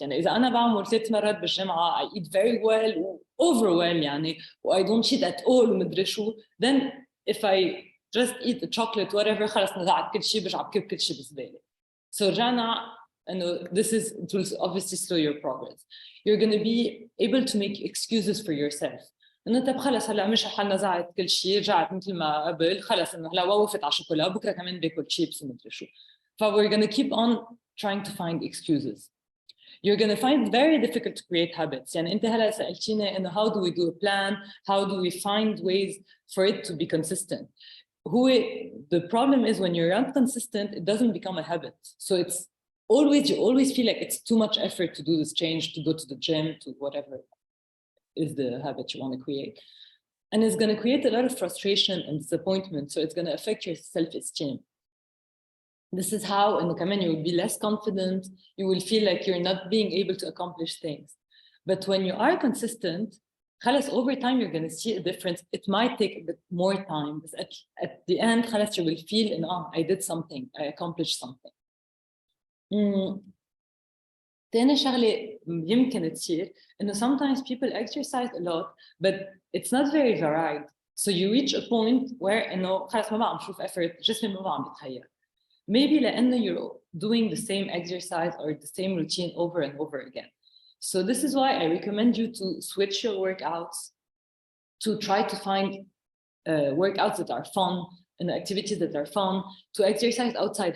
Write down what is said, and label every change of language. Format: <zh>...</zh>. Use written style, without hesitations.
<ar>يعني إذا أنا بعمل 3 مرات بالجمعة,</ar> <en>I eat very well, over well يعني, I don't cheat at all</en> <ar>ومدري شو,</ar> <en>then if I just eat a chocolate whatever</en> <ar>خلص نزعت كل شيء برجع بكب كل شيء بزبالة.</ar> <en>So</en> <ar>رجعنا</ar> <en>it will obviously slow your progress. You're going to be able to make excuses for yourself.</en> <ar>انه طب خلص هلا مش حالنا زعت كل شيء رجعت مثل ما قبل خلص انه هلا وقفت على الشوكولا بكره كمان باكل شيبس ومدري شو.</ar> <en>We're going to keep on trying to find excuses. You're going to find it very difficult to create habits.</en> <ar>يعني انت هلا سالتيني انه</ar> <en>how do we do a plan, how do we find ways for it to be consistent. The problem is when you're not consistent, it doesn't become a habit. So you always feel like it's too much effort to do this change, to go to the gym, to whatever is the habit you want to create. And it's going to create a lot of frustration and disappointment. So it's going to affect your self-esteem. This is how, and you will be less confident. You will feel like you're not being able to accomplish things. But when you are consistent, over time, you're going to see a difference. It might take a bit more time, but at the end, you will feel, I did something, I accomplished something.</en> <ar>تاني شغلة يمكن تصير إنه</ar> <en>sometimes people exercise a lot but it's not very varied. So you reach a point where</en> <ar>إنه خلاص ما بقى عم شوف effort, جسمي ما بقى عم بيتغير.</ar> <en>Maybe</en> <ar>لأنه</ar> <en>you're doing the same exercise or the same routine over and over again. So this is why I recommend you to switch your workouts, to try to find workouts that are fun and activities that are fun, to exercise outside.</en>